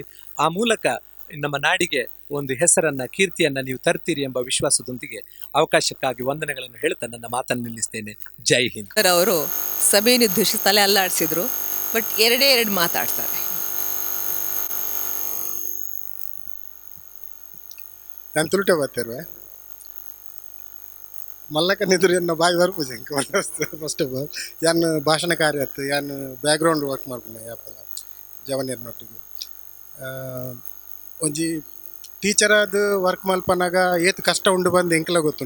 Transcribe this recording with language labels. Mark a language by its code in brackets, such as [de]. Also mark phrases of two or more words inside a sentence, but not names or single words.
[kn] ಆ ಮೂಲಕ ನಮ್ಮ ನಾಡಿಗೆ ಒಂದು ಹೆಸರನ್ನು, ಕೀರ್ತಿಯನ್ನು ನೀವು ತರ್ತೀರಿ ಎಂಬ ವಿಶ್ವಾಸದೊಂದಿಗೆ ಅವಕಾಶಕ್ಕಾಗಿ ವಂದನೆಗಳನ್ನು ಹೇಳ್ತಾ ನನ್ನ ಮಾತನ್ನು ನಿಲ್ಲಿಸ್ತೇನೆ. ಜೈ ಹಿಂದ್. ಅವರು ಸಭೆಯನ್ನು ಉದ್ದೇಶಿಸಿ ತಲೆ ಅಲ್ಲಾಡಿಸಿದ್ರು, ಬಟ್ ಎರಡು ಮಾತಾಡ್ತಾರೆ. ನಾನು ತುಳುಟೆ ಬರ್ತಿರುವೆ. [tcy] ಮಲ್ಲಕ ನಿದ್ರು ಎನ್ನ ಬಾಯಿ ಬರ್ಪುಜಿ [en] first of all [tcy] ಯಾನು ಭಾಷಣಕಾರಿ ಆಯ್ತು, ಯಾನು [en] background work [tcy] ಮಾಡ್ಕೊಂಡೆ ಯಾಪಲ್ಲ ಜವನಿಯರ್ನೊಟ್ಟಿಗೆ. ಒಂಜಿ ಟೀಚರ್ ಅದು ವರ್ಕ್ ಮಲ್ಪನಾಗ ಏತ್ ಕಷ್ಟ ಉಂಡು ಬಂದು ಎಂಕಲ ಗೊತ್ತು.